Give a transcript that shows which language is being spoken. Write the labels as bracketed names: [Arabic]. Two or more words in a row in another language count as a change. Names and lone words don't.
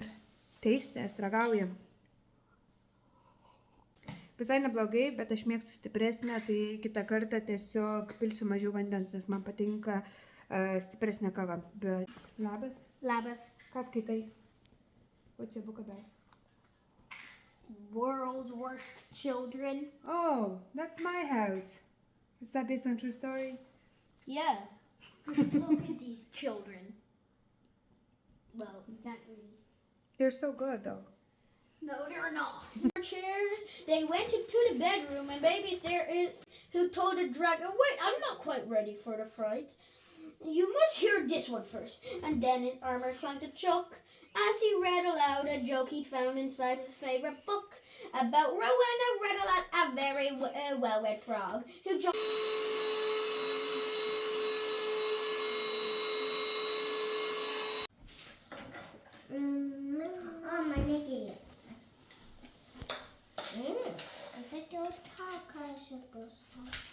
[Lithuanian] Teistės, ragauja. Visai neblogai, bet aš mėgstu stipresnę, tai kitą kartą tiesiog pilsiu mažiau vandens, nes man patinka stipresnė kava. Bet labas. Labas. Ką skaitai? [English] What's your book about? World's Worst Children. Oh, that's my house. Is that based on true story? Yeah. Look at these children. Well, you can't really. They're so good though. No, they're not. Chairs. They went into the bedroom and baby's there who told the dragon, wait, I'm not quite ready for the fright. You must hear this one first. And then his armor clung to Chuck as he read aloud a joke he'd found inside his favorite book about Rowena Redalot, a very well-read frog who jumped. [Swedish] Mamma, Nikki. Jag fick ju ta kanske Gustav.